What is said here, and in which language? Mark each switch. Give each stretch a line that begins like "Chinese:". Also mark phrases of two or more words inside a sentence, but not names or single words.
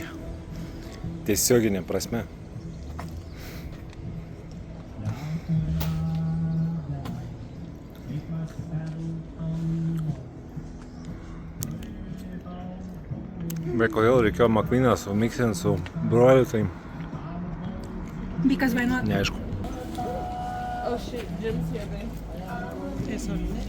Lithuanian: Tiesioginė prasme. Bet kodėl reikėjo McQueeną sumiksinti su broliu, tai
English: Because why not?
Lithuanian: neaišku.
English: Oh shit, Jim's here, babe.
Lithuanian: Tiesiog.